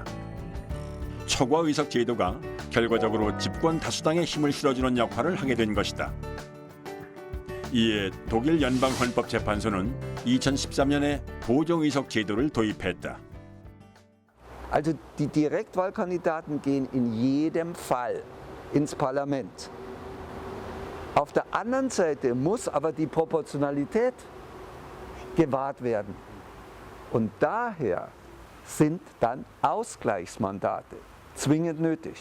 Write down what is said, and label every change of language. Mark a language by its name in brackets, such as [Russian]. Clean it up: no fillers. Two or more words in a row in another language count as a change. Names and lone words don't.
[Korean] 초과의석 제도가 결과적으로 집권 다수당에 힘을 실어주는 역할을 하게 된 것이다. 이에 독일 연방헌법재판소는 2013년에 보정의석 제도를 도입했다. [German] Also die Direktwahlkandidaten gehen in jedem Fall ins Parlament. Auf der anderen Seite muss aber die Proportionalität gewahrt werden. Und daher sind dann Ausgleichsmandate zwingend nötig.